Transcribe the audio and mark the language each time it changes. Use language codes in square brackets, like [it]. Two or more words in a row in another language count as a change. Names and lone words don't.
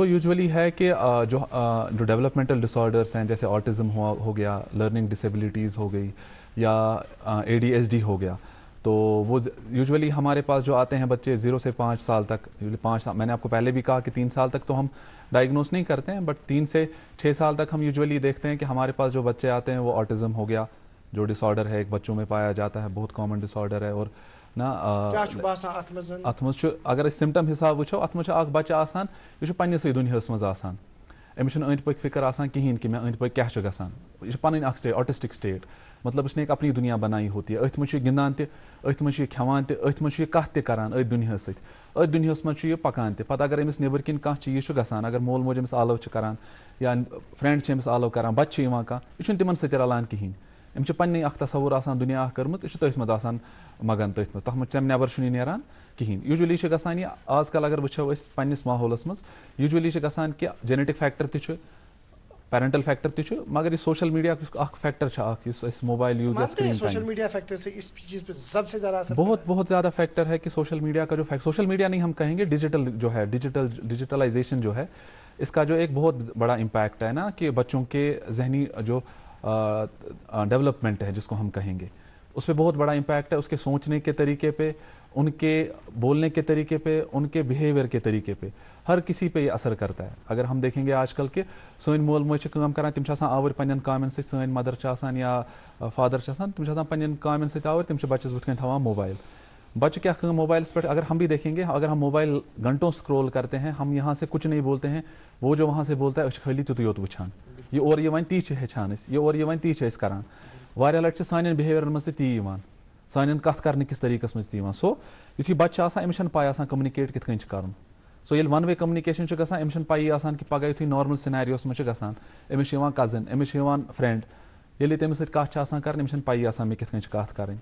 [ur] جو یوزولی ہے کہ جو [en] developmental disorders [ur] ہیں, جیسے آٹزم ہو گیا, [en] learning disabilities [ur] ہو گئی, یا ADHD ہو گیا, تو وہ یوزولی ہمارے پاس جو آتے ہیں بچے 0 سے 5 سال تک. 5 سال میں نے آپ کو پہلے بھی کہا کہ 3 سال تک تو ہم ڈائگنوز نہیں کرتے ہیں, بٹ 3 سے 6 سال تک ہم یوزولی دیکھتے ہیں کہ ہمارے پاس جو بچے آتے ہیں وہ آٹزم ہو گیا, جو ڈس آرڈر ہے ایک بچوں میں پایا جاتا ہے, بہت [en] common disorder [ur] ہے. [ks] اور ات مز اگر سمٹم حساب وچھو, ات مز اخ بچہ آسان یہ پنسے دنیاس مز آسان, امس أنٛدۍ پٔکۍ فکر آسان کہین کہ میں أنٛدۍ پٔکۍ کیا چھ گژھان. یہ پنٕنۍ اکھ سٹیٹ, [en] autistic state, [ur] مطلب اس نے ایک اپنی دنیا بنائی ہوتی ہے. [ks] أتھۍ منٛز چھُ گِنٛدان تہِ, أتھۍ منٛز چھُ یہِ کھٮ۪وان تہِ, أتھۍ منٛز چھُ یہِ کتھ تہِ کران أتھۍ دُنیاہس سۭتۍ, أتھۍ دُنیاہس منٛز چھُ یہِ پکان تہِ. پتہٕ اگر أمِس نیبر کِنۍ کانٛہہ چیٖز چھُ گژھان, اگر مول موج أمِس آلو چھِ کران یا فرینڈ چھِ أمِس آلو کران, بچہِ چھِ یِوان کانٛہہ, یہِ چھُنہٕ تِمن سۭتۍ رلان کِہیٖنۍ. أمِس چھِ پنٕنی اکھ تصور آسان دُنیا اکھ کٔرمٕژ, یہِ چھُ تٔتھۍ منٛز آسان مگن, تٔتھۍ منٛز, تتھ منٛز تَمہِ نٮ۪بر چھُنہٕ یہِ نیران کِہیٖنۍ. یوٗجولی چھِ گژھان یہِ آز کل اگر وٕچھو أسۍ پننِس ماحولس منٛز, یوٗجولی چھِ گژھان کہِ [en] genetic factor [ks] تہِ چھُ, [en] parental factor [ks] تہِ چھُ, مگر یہ [en] social media [ks] اکھ فیکٹر چھُ اکھ, یُس أسۍ [en] mobile use [ks] یا سکرین [en] social media factor [ur] سے اس چیز پہ سب سے زیادہ بہت زیادہ فیکٹر ہے کہ [en] social media [ur] کا جو [en] social media [ur] نہیں ہم کہیں گے, ڈیجیٹل جو ہے, ڈیجیٹلائزیشن جو ہے, اس کا جو ایک بہت بڑا امپیکٹ ہے نا, کہ بچوں کے ذہنی جو ڈیولپمنٹ ہے جس کو ہم کہیں گے, اس پہ بہت بڑا امپیکٹ ہے. اس کے سوچنے کے طریقے پہ, ان کے بولنے کے طریقے پہ, ان کے بیہیویئر کے طریقے پہ, ہر کسی پہ یہ اثر کرتا ہے. اگر ہم دیکھیں گے آج کل [ks] کہ سن مول موج کام کران, تم آور پنن کامن ست, سن مدر یا فادر تم پنن کامن ست آور, تم بچس بت کن تھوان موبائل. [ur] بچہ کیا موبائلس پہ, اگر ہم بھی دیکھیں گے, اگر ہم موبائل گھنٹوں سکرول کرتے ہیں, ہم یہاں سے کچھ نہیں بولتے ہیں, وہ جو وہاں سے بولتا ہے [ks] خالی تیت یوت وچھان, یہ اور یہ ون تی ہچان, یہ اور یہ ون تی کران. واریاہ لٹہ سان بہیویئر مز تی سان کت کرنے کس طریقس مز تی. سو یتھُے بچہ آسان, امس چھنہٕ پاے آسان کمنِکیٹ کِتھ کٔنۍ چھُ کرُن. سو ییٚلہِ [en] one way communication [ks] چھُ گژھان, أمِس چھنہٕ پایی آسان کہ پگہہ یتھُے [en] normal scenarios [ks] منٛز چھُ گژھان, أمِس چھُ یِوان کزن, أمِس چھُ یِوان فرینڈ, ییٚلہِ تٔمِس سۭتۍ کَتھ چھِ آسان کَرٕنۍ أمِس چھَنہٕ پَیی آسان مےٚ کِتھ کٔنۍ چھِ کَتھ کَرٕنۍ.